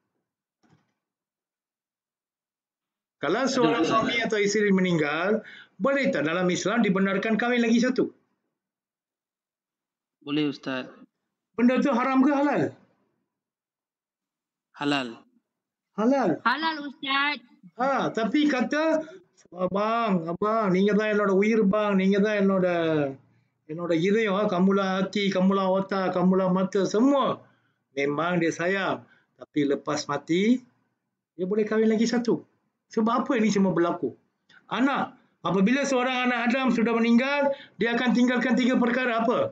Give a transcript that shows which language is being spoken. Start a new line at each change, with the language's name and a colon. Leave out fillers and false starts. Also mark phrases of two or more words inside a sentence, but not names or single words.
Malay: Kalau seorang suami atau isteri meninggal, boleh tak dalam Islam dibenarkan kahwin lagi satu? Boleh Ustaz. Benda tu haram ke halal? Halal. Halal. Halal Ustaz. Tapi kata, abang,
Tamil: நீங்க தான் என்னோட உயிர் bang, நீங்க தான் என்னோட இதயம்,
Malay: kamulah hati, kamulah otak, kamulah mata, semua. Memang dia sayang. Tapi lepas mati, dia boleh kahwin lagi satu. Sebab apa ini semua berlaku? Anak. Apabila seorang anak Adam sudah meninggal, dia akan tinggalkan 3 perkara apa?